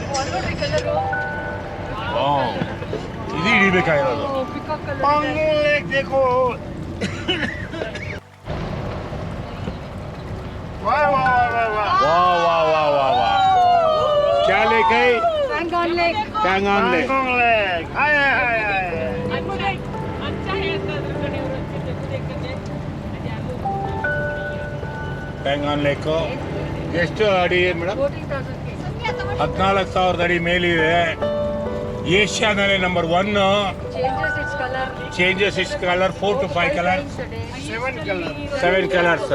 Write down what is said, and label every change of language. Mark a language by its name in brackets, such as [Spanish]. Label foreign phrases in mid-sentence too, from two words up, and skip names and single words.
[Kannada] ಇದು ಹಿಡಿಬೇಕಾಗಿರೋದು. [Hindi] वाह वाह वाह वाह वाह, क्या लेक है? पैंगोंग लेक. पैंगोंग लेक. हाय हाय हाय. [Kannada] ಪ್ಯಾಂಗಾಂಗ್ ಲೇಕ್ ಎಷ್ಟು ಅಡಿ ಮೇಡಮ್? 14,000 ಅಡಿ ಮೇಲಿದೆ. ಏಷ್ಯಾದಲ್ಲೇ ನಂಬರ್ 1. [English] changes its colour 4 to 5 colours, 7 colours.